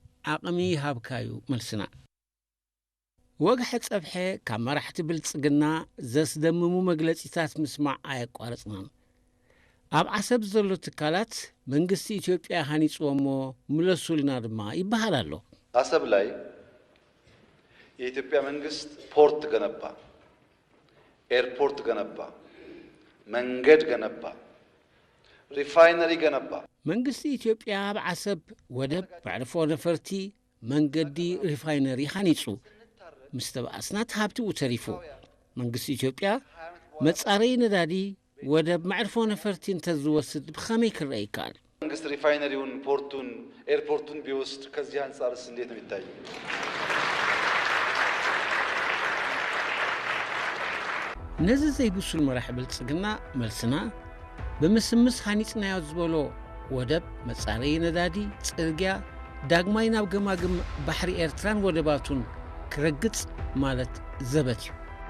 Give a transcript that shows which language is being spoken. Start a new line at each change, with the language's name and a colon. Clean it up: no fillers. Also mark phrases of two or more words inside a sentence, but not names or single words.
Tigrinya: ዓቕሚ ሃብካዩ መልስና ወግሐ ጸብሐ ካብ መራሕቲ ብልጽግና ዘስደምሙ መግለጺታት ምስማዕ ኣየቋረጽናን ኣብ ዓሰብ ዘሎ ትካላት መንግስቲ ኢትዮጵያ ሃኒጽዎሞ ምለሱልና ድማ ይበሃል ኣሎ።
Amharic: አሰብ ላይ የኢትዮጵያ መንግስት ፖርት ገነባ፣ ኤርፖርት ገነባ፣ መንገድ ገነባ፣ ሪፋይነሪ ገነባ።
Tigrinya: መንግስቲ ኢትዮጵያ ኣብ ዓሰብ ወደብ መዕርፎ ነፈርቲ መንገዲ ሪፋይነሪ ሃኒጹ ምስ ተባኣስናት ሃብቲኡ ተሪፉ መንግስቲ ኢትዮጵያ መጻረይ ነዳዲ ወደብ መዕርፎ ነፈርቲ እንተዝወስድ ብኸመይ ክረአ ይከኣል?
Amharic: መንግስት ሪፋይነሪውን ፖርቱን ኤርፖርቱን ቢወስድ ከዚህ አንጻርስ እንዴት ነው የሚታየው?
Tigrinya: ነዚ ዘይብሱል መራሒ ብልጽግና መልስና ብምስምስ ሃኒጽናዮ ዝበሎ ወደብ መጻረይ ነዳዲ ጽርግያ ዳግማይ ናብ ገማግም ባሕሪ ኤርትራን ወደባቱን ክረግጽ ማለት ዘበት እዩ።